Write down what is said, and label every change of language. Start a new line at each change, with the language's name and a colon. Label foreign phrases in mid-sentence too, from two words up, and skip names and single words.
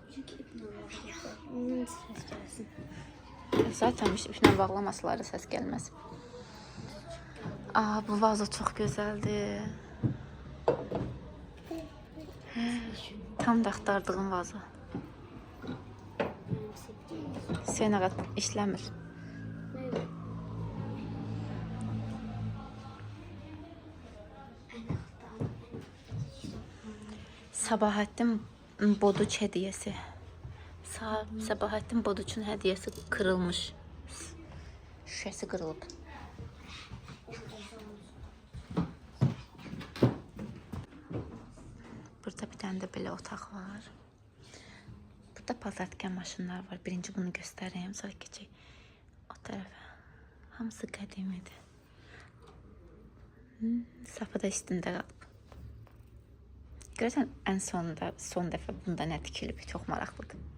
Azerbaijani: Zaten iplə bağlamasaları səs gəlməz. Bu vazo çox gözəldir. Tam da axtardığım vazo. Hüseyin ağa işləmir.
Turkish: Sabahattin Boduç hediyesi. Sabahattin Boduç'un hediyesi kırılmış. Şüşesi kırılıp. Burada bir tane de belə otaq var.
Azerbaijani: Burada paltar tikən maşınlar var. Birinci bunu göstəreyim, sonra keçək o tərəfə. Hamısı qədimidir. Safı da üstündə qalıb. Görürsən, ən sonunda, son dəfə bunda nə tikilib, çox maraqlıdır.